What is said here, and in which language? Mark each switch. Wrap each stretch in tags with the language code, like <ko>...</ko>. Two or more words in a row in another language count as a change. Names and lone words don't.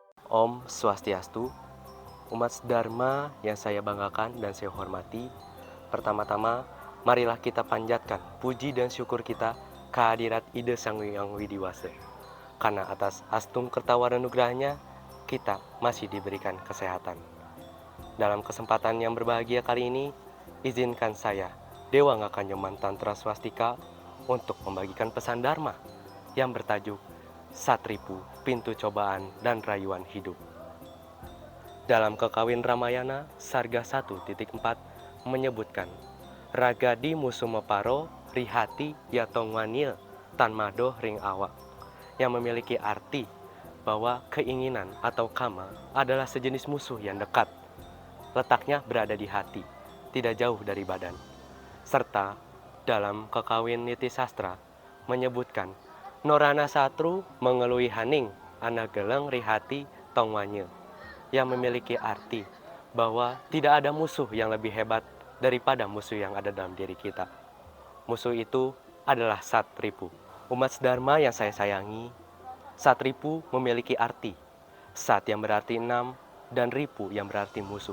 <id>Om Swastiastu, umat Dharma yang saya banggakan dan saya hormati. Pertama-tama, marilah kita panjatkan puji dan syukur kita kehadirat Ida Sang Hyang Widiwasa. Karena atas astung kertawaran nugrahnya, kita masih diberikan kesehatan. Dalam kesempatan yang berbahagia kali ini, izinkan saya, Dewa Ngakanyoman Tantra Swastika, untuk membagikan pesan Dharma yang bertajuk Satripu, Pintu Cobaan dan Rayuan Hidup. Dalam Kekawin Ramayana, Sarga 1.4 menyebutkan,</id> <kaw>Ragadi Musumeparo Rihati Yatongwanil Tanmado Ring Awak,</kaw> <id>yang memiliki arti bahwa keinginan atau kama adalah sejenis musuh yang dekat. Letaknya berada di hati, tidak jauh dari badan. Serta dalam Kekawin Niti Sastra menyebutkan,</id> <kaw>Norana Satru mengelui haning anageleng rihati tongwanye,</kaw> <id>yang memiliki arti bahwa tidak ada musuh yang lebih hebat daripada musuh yang ada dalam diri kita. Musuh itu adalah Satripu. Umat Dharma yang saya sayangi, Satripu memiliki arti Sat yang berarti 6 dan Ripu yang berarti musuh.</id>